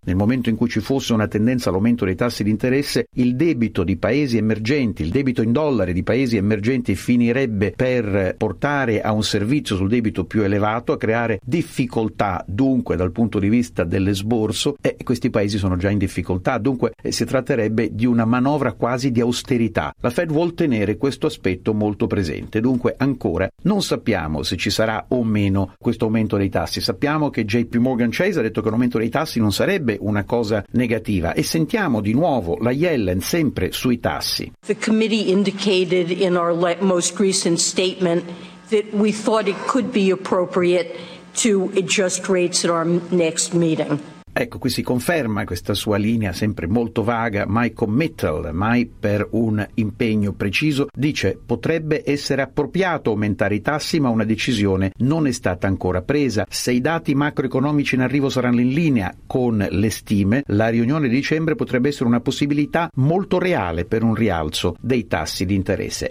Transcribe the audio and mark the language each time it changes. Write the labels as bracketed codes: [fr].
[it] Nel momento in cui ci fosse una tendenza all'aumento dei tassi di interesse, il debito di paesi emergenti, il debito in dollari di paesi emergenti finirebbe per portare a un servizio sul debito più elevato, a creare difficoltà dunque dal punto di vista dell'esborso, e questi paesi sono già in difficoltà, dunque si tratterebbe di una manovra quasi di austerità. La Fed vuol tenere questo aspetto molto presente, dunque ancora non sappiamo se ci sarà o meno questo aumento dei tassi. Sappiamo che JP Morgan Chase ha detto che un aumento dei tassi non sarebbe una cosa negativa, e sentiamo di nuovo la Yellen sempre sui tassi. [en] The committee indicated in our most recent statement that we thought it could be appropriate to adjust rates at our next meeting. [it] Ecco, qui si conferma questa sua linea sempre molto vaga, mai committal, mai per un impegno preciso. Dice, potrebbe essere appropriato aumentare i tassi, ma una decisione non è stata ancora presa. Se i dati macroeconomici in arrivo saranno in linea con le stime, la riunione di dicembre potrebbe essere una possibilità molto reale per un rialzo dei tassi di interesse.